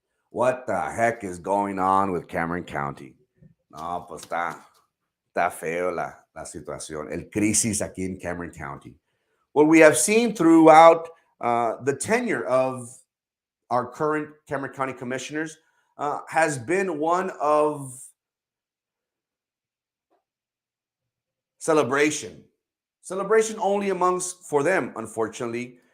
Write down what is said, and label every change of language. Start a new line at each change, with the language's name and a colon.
English: What the heck is going on with Cameron County?
Spanish: No, pues está feo la situación, el crisis aquí en Cameron County.
English: What we have seen throughout the tenure of our current Cameron County commissioners has been one of celebration only for them, unfortunately.